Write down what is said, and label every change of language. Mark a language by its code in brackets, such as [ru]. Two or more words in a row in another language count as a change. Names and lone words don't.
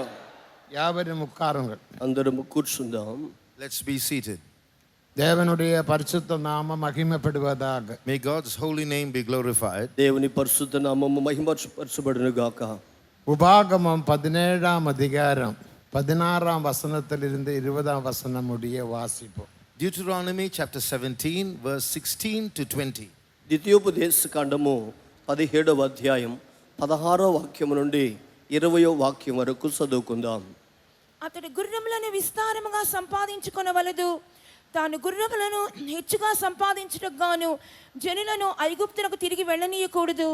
[ta] யாவரும் உட்காருங்கள். [te] అందరం కూర్చుందాం. [en] Let's be seated. [ta] தேவனுடைய பரிசுத்த நாமம் மகிமைப்படுவதாக. [en] May God's holy name be glorified. [te] దేవుని పరిశుద్ధ నామము మహిమపరచబడును గాక. [ta] உபாகமம் 17ஆம் அதிகாரம் 16ஆம் வசனத்திலிருந்து 20ஆம் வசனம் முடிய வாசிப்போம். [en] Deuteronomy chapter 17 verse 16 to 20. [te] ద్వితీయోపదేశ కాండము 17వ అధ్యాయం 16వ వాక్యం నుండి 20వ వాక్యం వరకు చదువుకుందాం. అతడు గుర్రములను విస్తారముగా సంపాదించుకొనవలదు. తాను గుర్రములను హెచ్చుగా సంపాదించుటకు గాను జనులను ఐగుప్తులకు తిరిగి వెళ్ళనీయకూడదు.